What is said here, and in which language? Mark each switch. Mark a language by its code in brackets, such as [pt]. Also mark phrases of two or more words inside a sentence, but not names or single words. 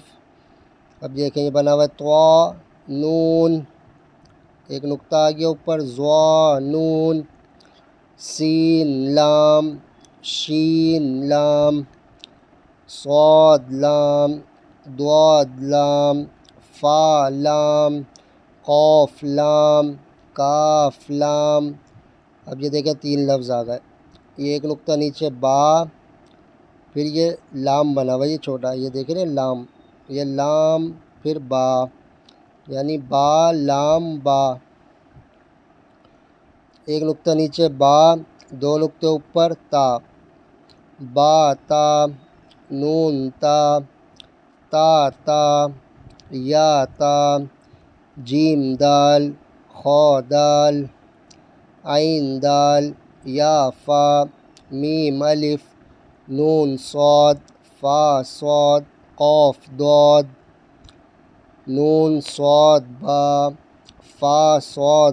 [ur] اب دیکھیں یہ بنا ہوا ہے طوا، نون، ایک نقطہ آ گیا اوپر، ظا نون، سین لام، شین لام، صاد لام، ضاد لام، فا لام، قوف لام، کاف لام۔ اب یہ دیکھیں تین لفظ آ گئے، یہ ایک نقطہ نیچے با، پھر یہ لام بنا ہوا، یہ چھوٹا، یہ دیکھیں نا لام، یہ لام پھر با، یعنی با لام با۔ ایک نقطہ نیچے با، دو نقطے اوپر تا، با تا، نون تا، تا تا، یا تا، جیم دال، خا دال، عین دال، یا فا، میم الف، نون صاد، فا صاد، قاف ضاد، نون صاد با، فا صاد